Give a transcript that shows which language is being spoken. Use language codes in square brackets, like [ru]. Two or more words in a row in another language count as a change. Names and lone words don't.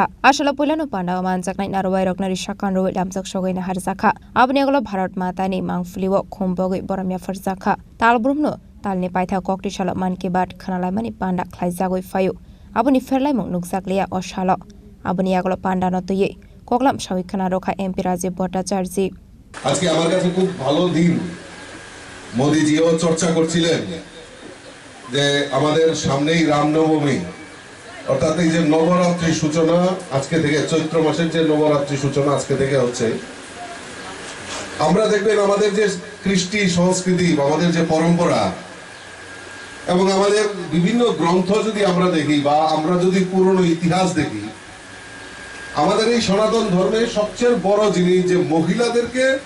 [trp] Ashala Pulano Panda Manjaknai Narwai Roknari Shakan Ro Lamjak Shogaina Harjaka Abni aglo Bharat Mata ni Mangfliwo Khombogoi Boramya Farjaka Talbrumno Talni Paitha Koktishala Man Ki Baat Khanalamani Panda Khlaijagoi Fayu Abuni Ferlaimung Nukjaklia Oshalo Abuni aglo Panda no tuye Koklam Shawi Khana Rokha MP Rajiv Bhattacharya [bn] আজকে আমার কাছে খুব ভালো দিন মোদিজিও চর্চা করছিলেন যে আমাদের সামনেই রামনবমী অর্থাৎ এই যে নবরাত্রি সূচনা আজকে থেকে চৈত্র মাসের যে নবরাত্রি সূচনা আজকে থেকে হচ্ছে আমরা দেখবেন আমাদের যে কৃষ্টি সংস্কৃতি আমাদের যে পরম্পরা এবং আমাদের বিভিন্ন গ্রন্থ যদি আমরা দেখি বা আমরা যদি পুরনো ইতিহাস দেখি আমাদের এই সনাতন ধর্মে সবচেয়ে বড় জিনিস যে মহিলাদেরকে